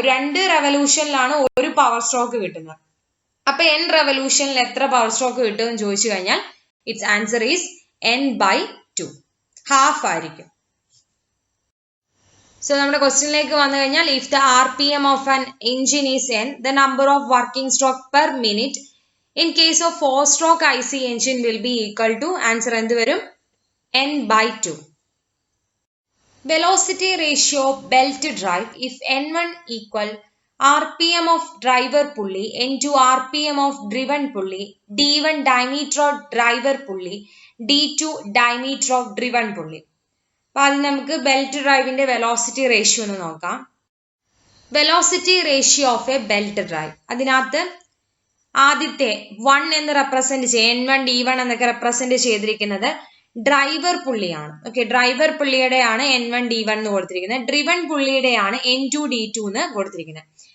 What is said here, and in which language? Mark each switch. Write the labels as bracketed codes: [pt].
[ml] 2 റെവല്യൂഷനിലാണ് ഒരു power stroke കിട്ടുന്നത്. അപ്പൊ n റെവല്യൂഷനിൽ എത്ര പവർ സ്ട്രോക്ക് കിട്ടുമെന്ന് ചോദിച്ചു കഴിഞ്ഞാൽ [en] it's answer is n/2, [ml] half ആയിരിക്കും. സോ നമ്മുടെ ക്വസ്റ്റ്യനിലേക്ക് വന്നു കഴിഞ്ഞാൽ [en] if the RPM of an engine is n, the number of working stroke per minute in case of 4 stroke IC engine will be equal to, [ml] answer എന്ത് വരും? [en] n/2. Velocity ratio of belt drive if n1 equal RPM of driver pulley, n2 RPM of driven pulley, d1 diameter of driver pulley, d2 diameter of driven pulley. [ml] അപ്പോൾ ആദ്യം നമുക്ക് belt ഡ്രൈവിന്റെ velocity ratio ഒന്ന് നോക്കാം. Velocity ratio of A belt drive, അതിനകത്ത് ആദ്യത്തെ 1 എന്ന് represent n1 d1 എന്നൊക്കെ represent ചെയ്തിരിക്കുന്നത് ഡ്രൈവർ പുള്ളിയാണ്. ഓക്കെ, ഡ്രൈവർ പുള്ളിയുടെയാണ് n1 d1 എന്ന് കൊടുത്തിരിക്കുന്നത്. ഡ്രിവൺ പുള്ളിയുടെയാണ് n2 d2 എന്ന് കൊടുത്തിരിക്കുന്നത്.